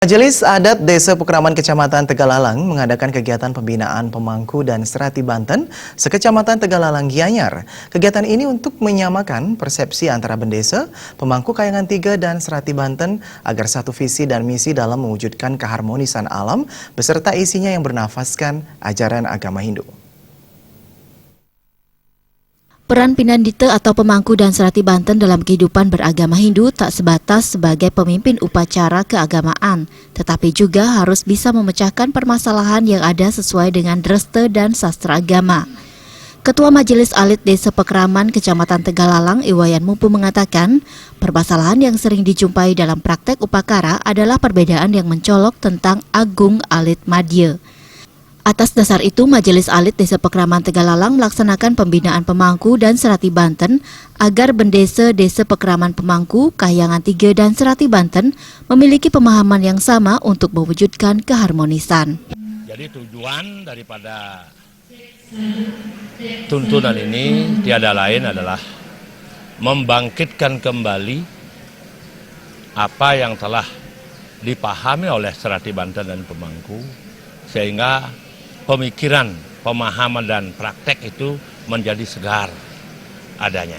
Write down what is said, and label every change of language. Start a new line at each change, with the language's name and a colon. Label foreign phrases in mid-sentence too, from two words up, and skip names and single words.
Indonesian: Majelis Adat Desa Pekraman Kecamatan Tegalalang mengadakan kegiatan pembinaan pemangku dan serati Banten sekecamatan Tegalalang Gianyar. Kegiatan ini untuk menyamakan persepsi antara bendesa, pemangku Kayangan 3 dan serati Banten agar satu visi dan misi dalam mewujudkan keharmonisan alam beserta isinya yang bernafaskan ajaran agama Hindu. Peran Pinandita atau pemangku dan serati Banten dalam kehidupan beragama Hindu tak sebatas sebagai pemimpin upacara keagamaan, tetapi juga harus bisa memecahkan permasalahan yang ada sesuai dengan dreste dan sastra agama. Ketua Majelis Alit Desa Pekraman Kecamatan Tegalalang, Iwayan Mumpu mengatakan, permasalahan yang sering dijumpai dalam praktek upakara adalah perbedaan yang mencolok tentang Agung Alit Madya. Atas dasar itu, Majelis Alit Desa Pekraman Tegalalang melaksanakan pembinaan pemangku dan serati Banten agar bendesa Desa Pekraman Pemangku, Kayangan 3 dan serati Banten memiliki pemahaman yang sama untuk mewujudkan keharmonisan. Jadi tujuan daripada tuntunan ini tiada lain adalah membangkitkan kembali apa yang telah dipahami oleh serati Banten dan pemangku, sehingga pemikiran, pemahaman dan praktek itu menjadi segar adanya.